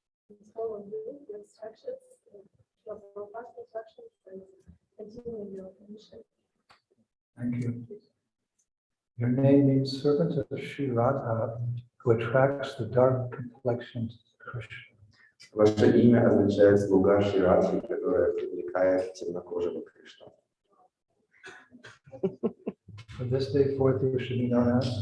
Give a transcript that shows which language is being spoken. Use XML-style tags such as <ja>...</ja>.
<en>And follow the instructions, your past instructions, and continue your mission. Thank you. Your name means servant of Sri Radha, who attracts the dark complexion Krishna.</en> <ru>Ваше имя означает слуга Шри Радхи, которая привлекает темнокожего Кришну.</ru> <en>From this day forth, you should be known as</en>